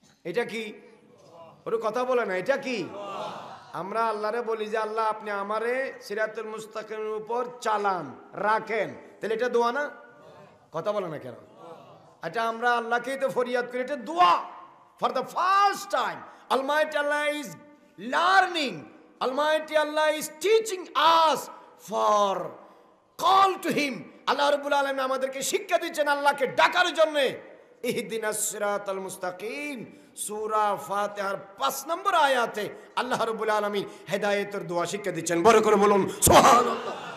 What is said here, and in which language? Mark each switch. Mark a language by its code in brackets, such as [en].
[bn] এটা কি ওর কথা বলে না, এটা কি? আমরা আল্লাহরে বলি যে আল্লাহ আপনি আমারে সিরাতুল মুস্তাকিমের উপর চালান, রাখেন, তাহলে এটা দোয়া না? কথা বলে না কেন? এটা আমরা আল্লাহকেই তো ফরিয়াদ করি, এটা দোয়া। [en] For the first time Almighty Allah is learning, Almighty Allah is teaching us for call to him. [bn] আল্লাহ রাব্বুল আলামিন আমাদেরকে শিক্ষা দিচ্ছেন আল্লাহকে ডাকার জন্য। [ar] ইহদিনাস সিরাতাল মুস্তাকিম, [bn] সূরা ফাতিহার 5 নম্বর আয়াতে আল্লাহ রাব্বুল আলামিন হেদায়েতের দোয়া শিক্ষা দিচ্ছেন। বড় করে বলুন সুবহানাল্লাহ।